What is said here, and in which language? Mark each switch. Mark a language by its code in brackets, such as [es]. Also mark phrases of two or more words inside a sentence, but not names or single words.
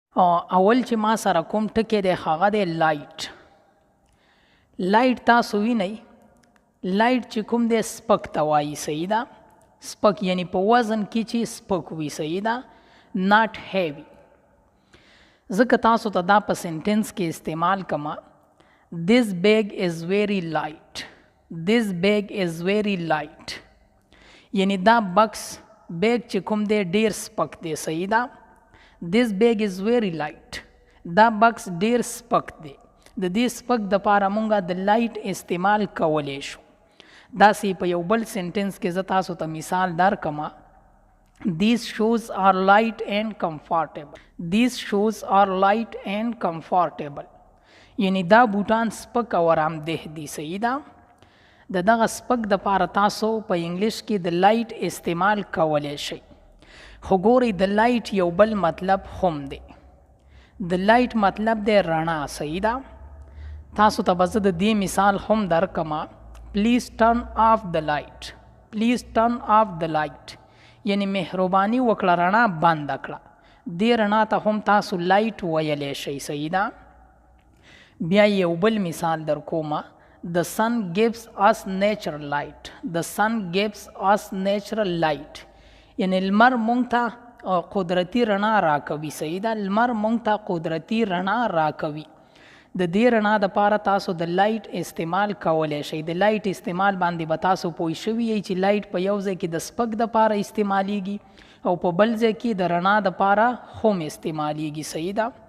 [ps] اول چې ما سره کوم ټکی دی هغه دی لایټ. لایټ تاسو وینئ، لایټ چې کوم دی سپک ته وایي، صحیح ده. سپک یعنی په وزن کې چې سپک وي، صحیح ده، [en] not heavy. [ps] ځکه تاسو ته دا په سنټنس کې استعمال کما. [en] This bag is very light. This bag is very light. [ps] یعنی دا بکس بیگ چې کوم دی ډیر سپک دی، صحیح ده. [en] This bag is very light. [ps] دا بکس ډیر سپک دی. د دې سپک دپاره مونږه د لایټ استعمال کولی شو. داسې په یو بل سنټنس کې زه تاسو ته مثال درکمه. [en] These shoes are light and comfortable. These shoes are light and comfortable. [ps] یعنی دا بوټان سپک او آرامده دي، صحیح ده. د دغه سپک دپاره تاسو په انګلیش کې د لایټ استعمال کولی شئ. خو ګورئ د لایټ یو بل مطلب هم دی. د لایټ مطلب دی رڼا، صحیح ده. تاسو ته به زه د دې مثال هم درکمه. [en] Please turn off the light. please turn off the light [ps] یعنی مهرباني وکړه رڼا بنده کړه. دې رڼا ته هم تاسو لایټ ویلی شئ، صحیح ده. بیا یو بل مثال در کومه. [en] The sun gives us natural light. The sun gives us natural light. [ps] یعنی لمر مونږ ته قدرتی رڼا راکوي، صحیح ده. لمر مونږ ته قدرتی رڼا راکوي. د دې رڼا دپاره تاسو د لایټ استعمال کولی شئ. د لایټ استعمال باندې به تاسو پوه شوي یئ چې لایټ په یو ځای کې د سپک دپاره استعمالیږي او په بل ځای کې د رڼا دپاره هم استعمالیږي، صحیح ده.